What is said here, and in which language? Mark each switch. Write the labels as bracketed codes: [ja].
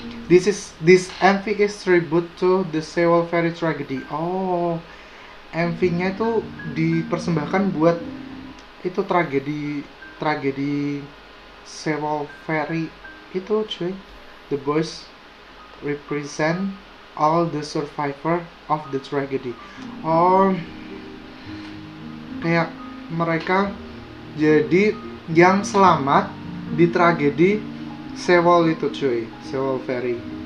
[en] This MV is tribute to the Sewol Ferry tragedy. [id] Oh, MV-nya itu dipersembahkan buat itu tragedi Sewol Ferry itu cuy. [en] The Boys represent all the survivor of the tragedy. [id] Oh, kayak mereka jadi yang selamat di tragedi Sewol itu cuy, Sewol Ferry.